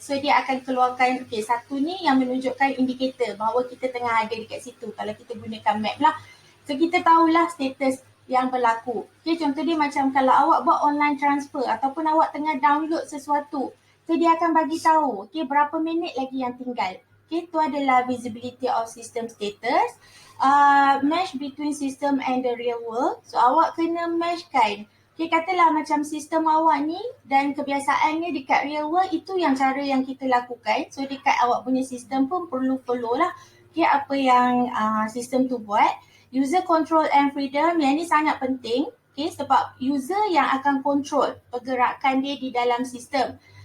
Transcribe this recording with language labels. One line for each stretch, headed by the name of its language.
Malay: So dia akan keluarkan, okay, satu ni yang menunjukkan indikator bahawa kita tengah ada dekat situ kalau kita gunakan map lah. So kita tahulah status yang berlaku. Okay, contoh dia macam kalau awak buat online transfer ataupun awak tengah download sesuatu, so dia akan bagi tahu, okay, berapa minit lagi yang tinggal. Okay, itu adalah visibility of system status.
English: Mesh between system and the real world.
Malay: So awak kena meshkan. Okay, katalah macam sistem awak ni dan kebiasaannya dekat real world, itu yang cara yang kita lakukan. So dekat awak punya sistem pun perlu follow lah. Okay, apa yang sistem tu buat. User control and freedom, yang ni sangat penting. Okay, sebab user yang akan control pergerakan dia di dalam sistem.